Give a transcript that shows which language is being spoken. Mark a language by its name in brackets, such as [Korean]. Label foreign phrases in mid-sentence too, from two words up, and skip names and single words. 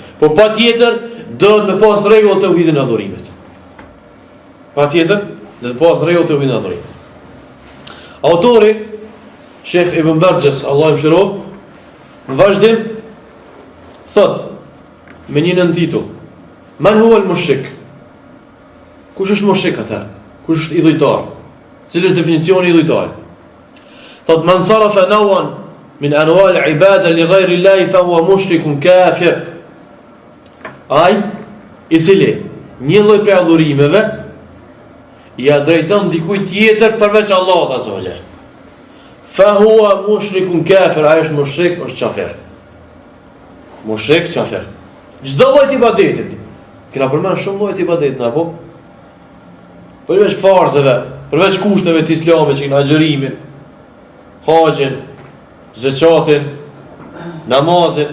[Albanian] Po patjetër do të pas rregull tauhidin e adhurimit. Patjetër do të pas rregull tauhidin e adhurimit. Autori Sheikh Ibn Barjas, Allahu më shëroft, në vazhdim thot me një nëntitull: [Arabic] من هو المشرك? [Albanian] Kush është mushrik atë? Kush është idhujtar? Cili është definicioni i idhujtarit? [Arabic] Thot من صرف نوعا من أنواع العبادة لغير الله فهو مشرك كافر. [Albanian] Ai i cili një lloj prej adhurimeve ja drejton dikujt tjetër përveç Allahut [Arabic] عز وجل. فهو مشرك كافر, [Albanian] ai është mushrik, është kafir. Mushrik, kafir. Çdo lloj ibadetit. Kena përmend shumë lloje ibadetit, apo? Përveç farzeve, përveç kushteve të Islamit, që janë agjërimin, haxhin, zakatin, namazin.